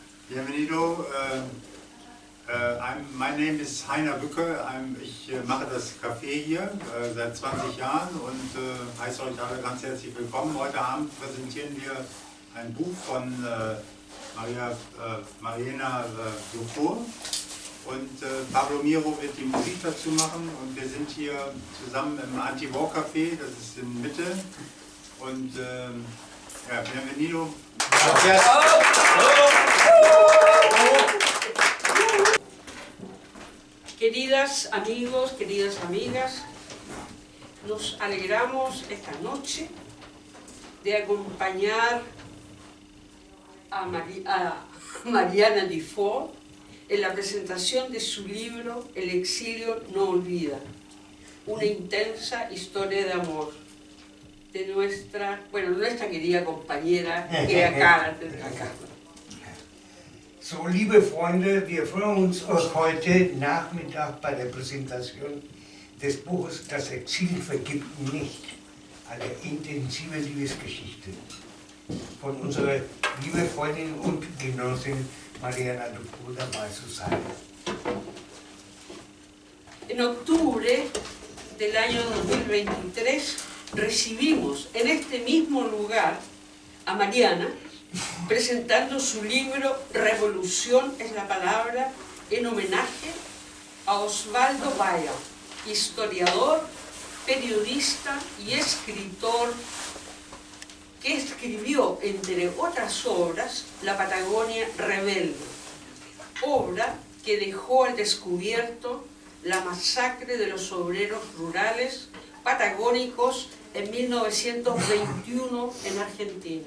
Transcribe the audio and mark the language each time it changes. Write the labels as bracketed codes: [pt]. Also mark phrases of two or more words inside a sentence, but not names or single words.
[es] Bienvenido. [en] My name is Heiner Bücke. [de] Ich mache das Café hier seit 20 Jahren und heiße euch alle ganz herzlich willkommen. Heute Abend präsentieren wir ein Buch von Mariana Dufour und Pablo Miro wird die Musik dazu machen und wir sind hier zusammen im Anti-War Café, das ist in Mitte und ja, [es] bienvenido. Gracias. Queridas amigos, queridas amigas, nos alegramos esta noche de acompañar a Mariana Dufour en la presentación de su libro El exilio no olvida, una intensa historia de amor de nuestra querida compañera que acá. [de] So, liebe Freunde, wir freuen uns heute Nachmittag bei der Präsentation des Buches Das Exil vergibt nicht, eine intensive Liebesgeschichte von unserer lieben Freundin und Genossin Mariana Dufour dabei zu sein. [es] En octubre del año 2023 recibimos en este mismo lugar a Mariana presentando su libro Revolución es la palabra, en homenaje a Osvaldo Bayer, historiador, periodista y escritor que escribió, entre otras obras, La Patagonia Rebelde, obra que dejó al descubierto la masacre de los obreros rurales patagónicos en 1921 en Argentina.